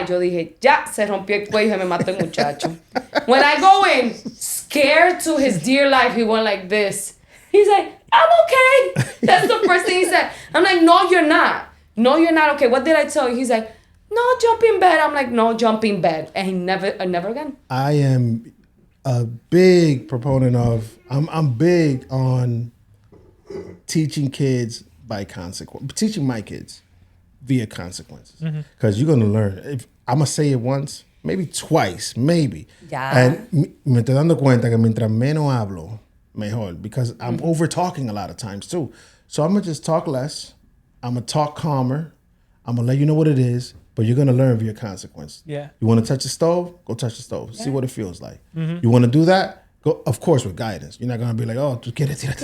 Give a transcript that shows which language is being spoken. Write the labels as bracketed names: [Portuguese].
[Spanish] Yo dije, ya, se rompió el cuello y me mató el muchacho. [English] When I go in, scared to his dear life, he went like this. He's like, I'm okay. That's the first thing he said. I'm like, no, you're not. No, you're not okay. What did I tell you? He's like, no, jump in bed. I'm like, no, jump in bed. And he never again. I am a big proponent of, I'm big on teaching kids by consequence, teaching my kids via consequences. Because you're going to learn. If I'm going to say it once, maybe twice, maybe. [Spanish] Ya. [English] And [Spanish] me estoy dando cuenta que mientras menos hablo, mejor. [English] Because I'm over talking a lot of times too. So I'm going to just talk less. I'm going to talk calmer. I'm going to let you know what it is. But you're going to learn via consequence. Yeah. You want to touch the stove? Go touch the stove. See what it feels like. You want to do that? Go, of course, with guidance. You're not going to be like, oh, [Spanish] tú quieres tirar.